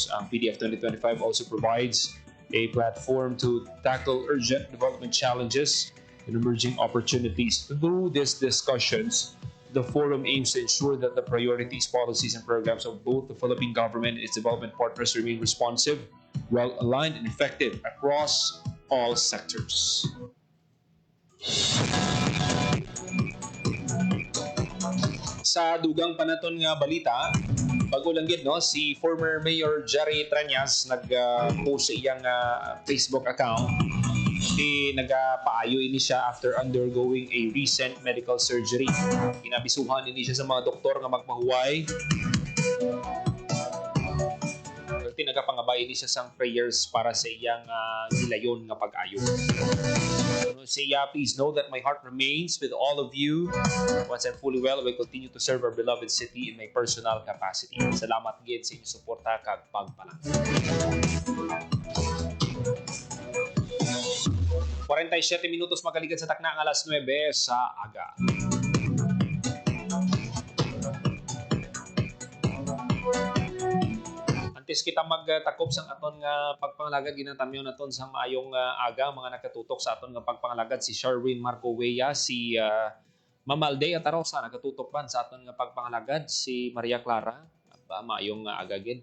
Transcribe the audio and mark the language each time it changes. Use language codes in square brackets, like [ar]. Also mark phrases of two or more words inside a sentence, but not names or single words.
[en] Ang PDF 2025 also provides a platform to tackle urgent development challenges and emerging opportunities. Through these discussions, the forum aims to ensure that the priorities, policies, and programs of both the Philippine government and its development partners remain responsive, well-aligned, and effective across all sectors. [hil] Sa dugang panaton nga balita, bago lang gid no, si former Mayor Jerry Trañas nag-post sa iyang Facebook account. Nagpaayo ini siya [en] after undergoing a recent medical surgery. [hil] Inabisuhan ini siya sa mga doktor nga magmahuway. Nagapangabay ini siya sang prayers para sa iyang nilayon nga pag-ayo. Siya, [en] please know that my heart remains with all of you. Once I'm fully well, I will continue to serve our beloved city in my personal capacity. [hil] Salamat gid sa inyong suporta kag pagpalang. 47 minutos magaligad sa takna ng alas 9 sa aga. Antes kita magtakop sa aton nga pagpangalagad, ginatamyon naton sa maayong aga mga nakatutok sa aton nga pagpangalagad si Sherwin Marco Weya, si Mamalde at Arosa nakatutok man sa aton nga pagpangalagad, si Maria Clara maayong aga gid.